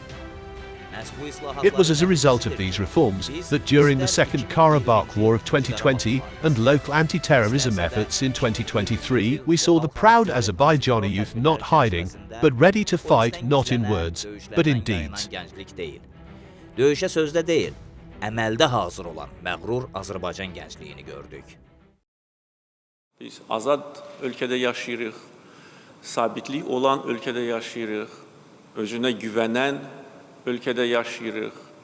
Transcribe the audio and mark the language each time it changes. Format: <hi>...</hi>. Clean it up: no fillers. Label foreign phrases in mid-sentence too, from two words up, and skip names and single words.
<en>It was as a result of these reforms that during the Second Karabakh War of 2020 and local anti-terrorism efforts in 2023, we saw the proud Azerbaijani youth not hiding, but ready to fight not in words, but in deeds.</en> <az>Döyüşə sözdə deyil, əməldə hazır olan məğrur Azərbaycan gəncliyini gördük. Biz azad ölkədə yaşayırıq, sabitlik olan ölkədə yaşayırıq, özünə güvənən ölkədə yaşayırıq.</az>